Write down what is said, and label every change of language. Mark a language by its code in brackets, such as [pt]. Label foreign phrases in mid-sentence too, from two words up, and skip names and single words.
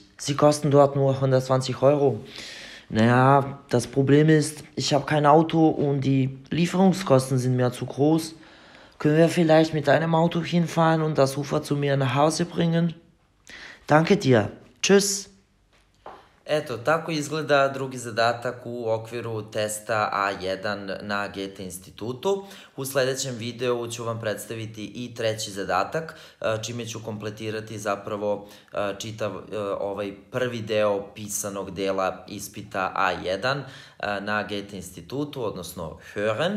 [de] Sie kosten dort nur 120 €. Naja, das Problem ist, ich habe kein Auto und die Lieferungskosten sind mir zu groß. Können wir vielleicht mit deinem Auto hinfahren und das Sofa zu mir nach Hause bringen? Danke dir. Tschüss. [sr] Eto, tako izgleda drugi zadatak u okviru testa A1 na Goethe institutu. U sledećem videu ću vam predstaviti i treći zadatak, čime ću kompletirati zapravo čitav ovaj prvi deo pisanog dela ispita A1 na Goethe institutu, odnosno Hören.